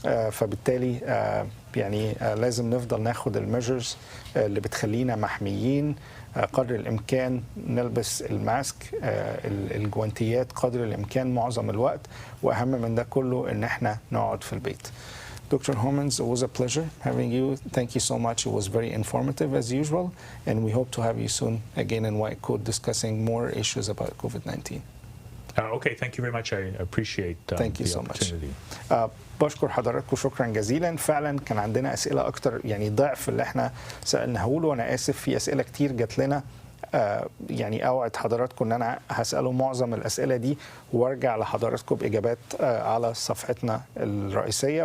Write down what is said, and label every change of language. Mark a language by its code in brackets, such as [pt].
[ar] فبالتالي يعني لازم نفضل ناخد الميجرز اللي بتخلينا محميين قدر الإمكان، نلبس الماسك، الجوانتيات قدر الإمكان معظم الوقت، وأهم من ده كله إن إحنا نقعد في البيت. [en] Dr. Homans, it was a pleasure having you. Thank you so much. It was very informative as usual, and we hope to have you soon again in White Coat discussing more issues about COVID-19. Okay, thank you very much. I appreciate thank you the so opportunity. much. [ar] بشكر حضراتكم شكرا جزيلا. فعلا كان عندنا أسئلة أكتر، يعني ضعف اللي احنا سألناه له، وأنا آسف في أسئلة كتير جات لنا. يعني أوعد حضراتكم أن أنا هسأله معظم الأسئلة دي وارجع لحضراتكم بإجابات على صفحتنا الرئيسية.